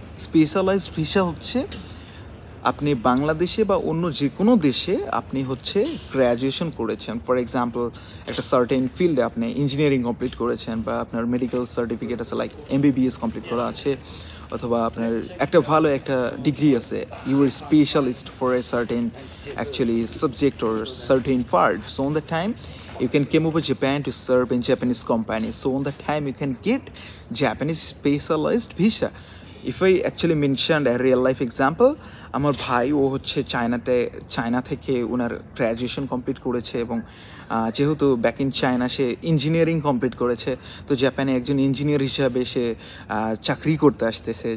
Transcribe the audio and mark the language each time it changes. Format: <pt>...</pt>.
<bn>Specialised visa হচ্ছে আপনি বাংলাদেশে বা অন্য যে কোনো দেশে আপনি হচ্ছে গ্র্যাজুয়েশন করেছেন. ফর এক্সাম্পল, একটা সার্টেন ফিল্ডে আপনি ইঞ্জিনিয়ারিং কমপ্লিট করেছেন বা আপনার মেডিকেল সার্টিফিকেট আছে লাইক MBBS কমপ্লিট করা আছে, অথবা আপনার একটা ভালো একটা ডিগ্রি আছে,</bn> <en>You are specialist for a certain actually subject or certain part. So on the time you can come over Japan to serve in Japanese companies. So on that time you can get Japanese specialized visa. If I actually mention a real life example,</en> <bn>আমার ভাই ও হচ্ছে China থেকে ওনার graduation complete করেছে এবং যেহেতু back in China say engineering complete করেছে, তো জাপানে একজন ইঞ্জিনিয়ার হিসাবে সে চাকরি করতে আসতেছে।</bn>